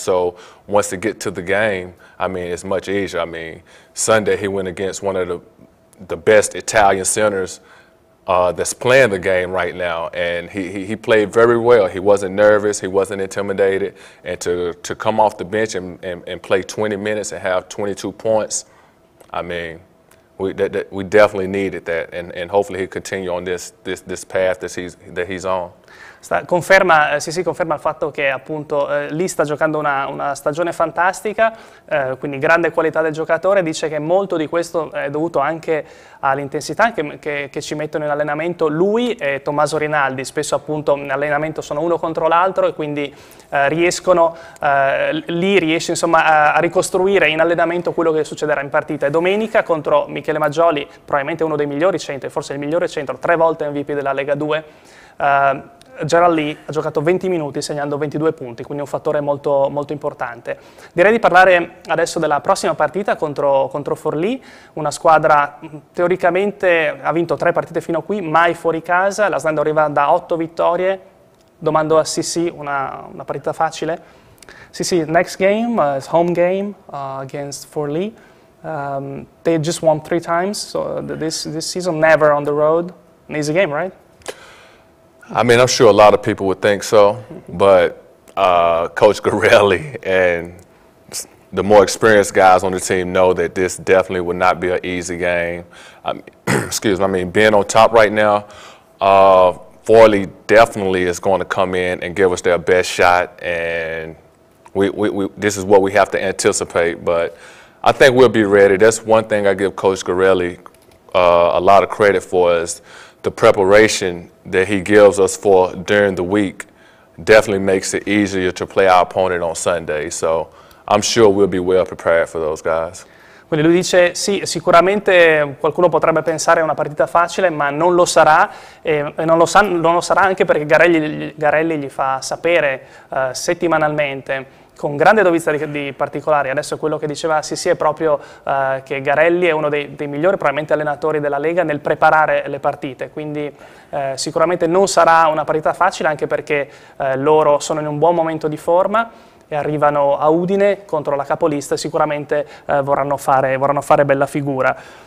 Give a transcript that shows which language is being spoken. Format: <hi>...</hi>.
<en>So once they get to the game, I mean, it's much easier. I mean, Sunday he went against one of the best Italian centers that's playing the game right now, and he played very well. He wasn't nervous, he wasn't intimidated, and to come off the bench and play 20 minutes and have 22 points, I mean, we definitely needed that, and hopefully he'll continue on this path that he's on.</en> <it>Conferma il fatto che appunto Lee sta giocando una stagione fantastica, quindi grande qualità del giocatore. Dice che molto di questo è dovuto anche all'intensità che ci mettono in allenamento lui e Tommaso Rinaldi. Spesso appunto in allenamento sono uno contro l'altro e quindi Lee riesce insomma a ricostruire in allenamento quello che succederà in partita. E domenica contro Michele Maggioli, probabilmente uno dei migliori centri, forse il migliore centro, 3 volte MVP della Lega 2, Gerald Lee ha giocato 20 minuti segnando 22 punti, quindi un fattore molto, molto importante. Direi di parlare adesso della prossima partita contro Forlì, una squadra teoricamente ha vinto 3 partite fino a qui, mai fuori casa, la Snaidero arriva da 8 vittorie. Domando a Sissy, una partita facile.</it> <en>Sissy, next game is home game against Forlì. They just won 3 times, so this season never on the road. An easy game, right? I mean, I'm sure a lot of people would think so, but Coach Garelli and the more experienced guys on the team know that this definitely would not be an easy game. Excuse me, I mean, being on top right now, Forlì definitely is going to come in and give us their best shot, and this is what we have to anticipate, but I think we'll be ready. That's one thing I give Coach Garelli a lot of credit for, is the preparation that he gives us for during the week definitely makes it easier to play our opponent on Sunday. So I'm sure we'll be well prepared for those guys.</en> <it>Quindi lui dice sì, sicuramente qualcuno potrebbe pensare a una partita facile, ma non lo sarà, e non lo sarà anche perché Garelli gli fa sapere settimanalmente, con grande dovizia di particolari. Adesso quello che diceva Sissy è proprio che Garelli è uno dei migliori probabilmente allenatori della Lega nel preparare le partite, quindi sicuramente non sarà una partita facile, anche perché loro sono in un buon momento di forma e arrivano a Udine contro la capolista e sicuramente vorranno fare bella figura.</it>